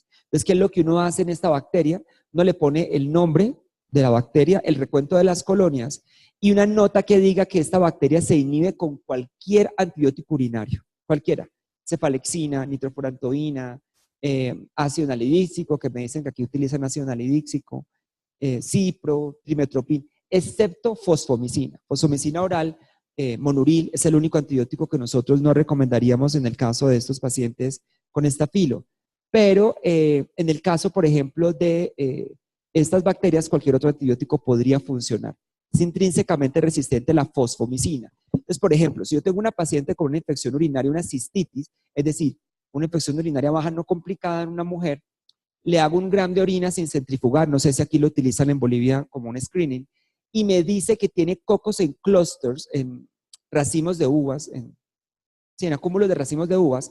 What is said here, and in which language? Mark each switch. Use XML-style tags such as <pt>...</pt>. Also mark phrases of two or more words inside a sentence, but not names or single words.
<es>Entonces, ¿qué es lo que uno hace en esta bacteria? Uno le pone el nombre de la bacteria, el recuento de las colonias y una nota que diga que esta bacteria se inhibe con cualquier antibiótico urinario, cualquiera. Cefalexina, nitrofurantoína, ácido nalidíxico, que me dicen que aquí utilizan ácido nalidíxico, cipro, trimetropin, excepto fosfomicina. Fosfomicina oral, monuril, es el único antibiótico que nosotros no recomendaríamos en el caso de estos pacientes con estafilo. Pero en el caso, por ejemplo, de estas bacterias, cualquier otro antibiótico podría funcionar. Es intrínsecamente resistente a la fosfomicina. Entonces, por ejemplo, si yo tengo una paciente con una infección urinaria, una cistitis, es decir, una infección urinaria baja no complicada en una mujer, le hago un gram de orina sin centrifugar, no sé si aquí lo utilizan en Bolivia como un screening, y me dice que tiene cocos en clusters, en racimos de uvas, en acúmulos de racimos de uvas.</es>